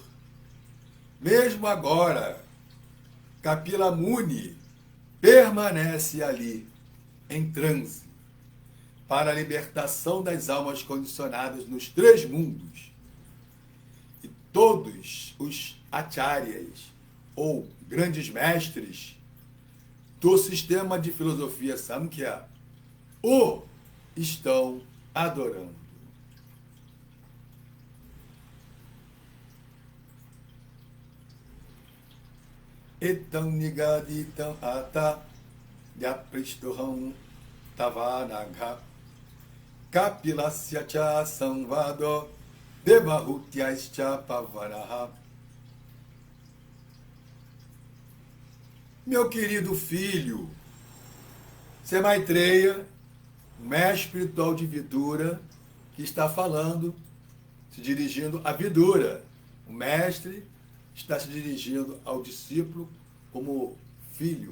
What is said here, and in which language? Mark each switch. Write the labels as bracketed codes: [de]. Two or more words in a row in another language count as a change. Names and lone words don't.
[pt] Mesmo agora, Kapila Muni permanece ali, em transe, para a libertação das almas condicionadas nos 3 mundos. E todos os acharyas, ou grandes mestres, do sistema de filosofia Samkhya, o estão adorando. [sa] एतं निगदितं तात यत्पृष्टोऽहं तवानघ कपिलस्य च संवादो देवहूत्याश्च पावनः. [pt] Meu querido filho, Sê Maitreya, mestre espiritual de Vidura, que está falando, se dirigindo a Vidura. O mestre está se dirigindo ao discípulo como filho.